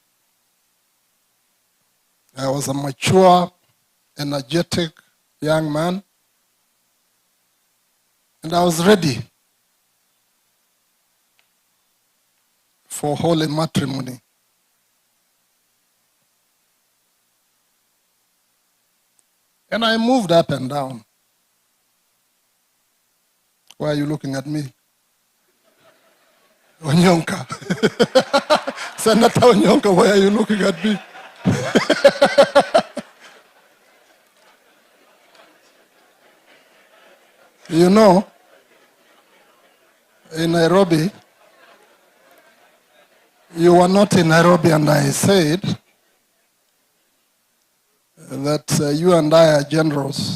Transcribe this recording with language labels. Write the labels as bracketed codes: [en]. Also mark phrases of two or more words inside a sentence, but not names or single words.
[en] I was a mature, energetic young man, and I was ready for holy matrimony. And I moved up and down. Why are you looking at me? Onyonka. Senator Onyonka, why are you looking at me? You know, in Nairobi, you were not in Nairobi, and I said that you and I are generals.